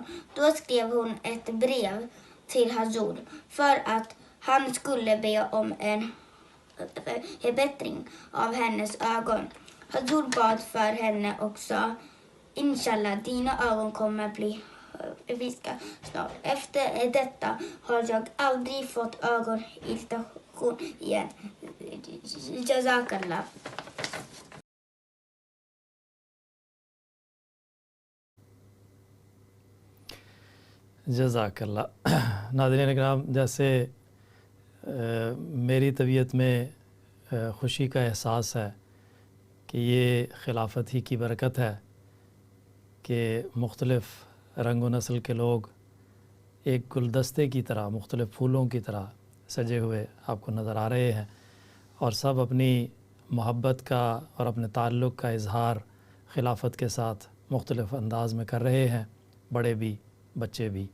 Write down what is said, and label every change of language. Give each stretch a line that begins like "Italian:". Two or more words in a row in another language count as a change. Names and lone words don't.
Swedish: Då skrev hon ett brev till Hazur för att han skulle be om en förbättring av hennes ögon. Hazur bad för henne och sa: Inshallah, dina ögon kommer bli friska snart. Efter detta har jag aldrig fått ögonirritation igen. Jazakallah.
Urdu: जज़ाकल्ला। ناظرین اکرام، جیسے میری طبیعت میں خوشی کا احساس ہے کہ یہ خلافت ہی کی برکت ہے کہ مختلف رنگ و نسل کے لوگ ایک گلدستے کی طرح، مختلف پھولوں کی طرح سجے ہوئے آپ کو نظر آ رہے ہیں اور سب اپنی محبت کا اور اپنے تعلق کا اظہار خلافت کے ساتھ مختلف انداز میں کر رہے ہیں، بڑے بھی بچے بھی.